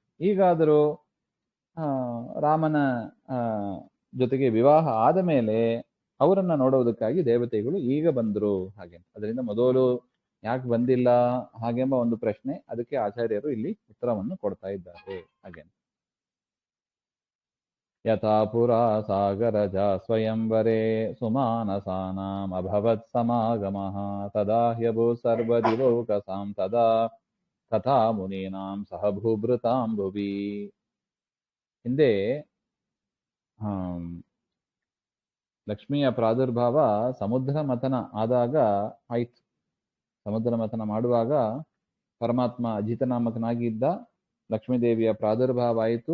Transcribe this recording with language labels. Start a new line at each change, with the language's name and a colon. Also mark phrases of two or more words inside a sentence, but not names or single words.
Kannada: ಈಗಾದರೂ ರಾಮನ ಜೊತೆಗೆ ವಿವಾಹ ಆದ ಮೇಲೆ ಅವರನ್ನ ನೋಡುವುದಕ್ಕಾಗಿ ದೇವತೆಗಳು ಈಗ ಬಂದರು ಹಾಗೆ ಅಂತ. ಅದರಿಂದ ಮೊದಲು ಯಾಕೆ ಬಂದಿಲ್ಲ ಹಾಗೆಂಬ ಒಂದು ಪ್ರಶ್ನೆ, ಅದಕ್ಕೆ ಆಚಾರ್ಯರು ಇಲ್ಲಿ ಉತ್ತರವನ್ನು ಕೊಡ್ತಾ ಇದ್ದಾರೆ ಹಾಗೆ.
Sanskrit: ಯಥಾ ಪುರಾ ಸಾಗರಜ ಸ್ವಯಂವರೇ ಸುಮಾನಸಾನಾಂ ಅಭವತ್ ಸಮಾಗಮಃ ತದಾ ಹ್ಯಭೂ ಸರ್ವದಿವೌಕಸಾಂ ತದಾ ತಥಾ ಮುನೀನಾಂ ಸಹ ಭೂಭೃತಾಂ ಭುವಿ.
Kannada: ಹಿಂದೆ ಲಕ್ಷ್ಮಿಯ ಪ್ರಾದುರ್ಭಾವ ಸಮುದ್ರ ಮಥನ ಆದಾಗ ಆಯ್ತು. ಸಮುದ್ರ ಮಥನ ಮಾಡುವಾಗ ಪರಮಾತ್ಮ ಅಜಿತನಾಮಕನಾಗಿ ಇದ್ದ, ಲಕ್ಷ್ಮೀದೇವಿಯ ಪ್ರಾದುರ್ಭಾವ ಆಯಿತು.